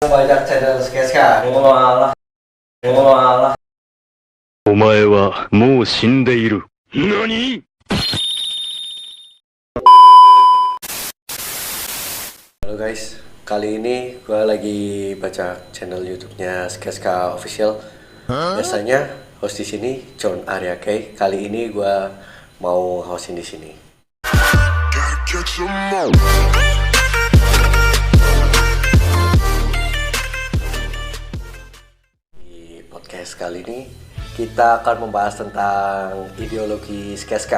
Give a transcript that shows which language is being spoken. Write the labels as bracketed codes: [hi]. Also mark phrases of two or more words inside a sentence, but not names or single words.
[id] banyak channel sketsa. Walah, walah. [ja] お前はもう死んでいる。何？ [id] Halo guys, kali ini gue lagi baca channel YouTube-nya Sketska Official. Biasanya host di sini John Arya K. Kali ini gue mau hostin di sini. Di podcast kali ini kita akan membahas tentang ideologi Sketska.